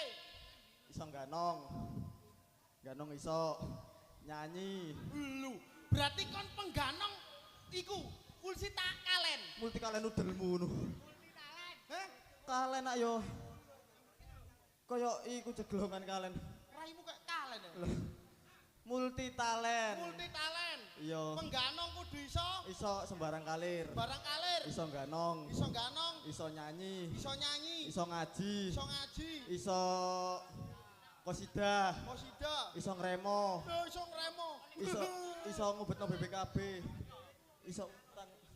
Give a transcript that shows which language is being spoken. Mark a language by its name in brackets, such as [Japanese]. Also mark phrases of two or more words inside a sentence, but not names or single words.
[Javanese] Iso ganong. Ganong iso nyanyi. Lu, berarti kon pengganong iku pulsi tak kalen. Multi kalen udelmu ngono. Heh, Kalen nak yo. Kaya iku jeglongan kalen. raimu kayak kalen ya. Loh. [English] Multi talent. Multi talent. [Javanese] Iya. Pengganong kudu iso Iso sembarang kalir. barang kalir. Iso ganong. Iso ganong, Iso nyanyi. iso nyanyi, Iso ngaji. iso ngaji, Iso kosidah. kosida, Iso ngremo. iso ngremo. Iso ngubetno BPKB. Iso utang.